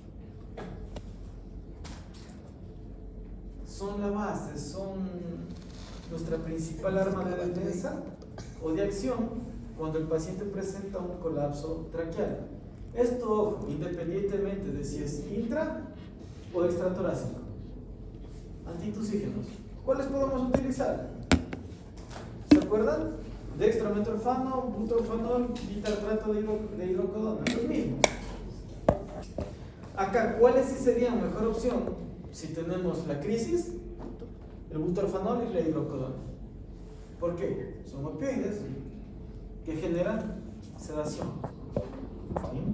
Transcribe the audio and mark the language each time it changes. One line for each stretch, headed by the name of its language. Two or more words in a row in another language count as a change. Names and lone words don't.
Spanish: Son la base, son nuestra principal arma de defensa o de acción cuando el paciente presenta un colapso traqueal. Esto, ojo, independientemente de si es intra o extratorácico. Antitusígenos. ¿Cuáles podemos utilizar? ¿Se acuerdan? Dextrometorfano, butorfanol, bitartrato de hidrocodona. Los mismos. Acá, ¿cuáles sí serían mejor opción? Si tenemos la crisis, el butorfanol y la hidrocodona. ¿Por qué? Son opioides que generan sedación. ¿Sí?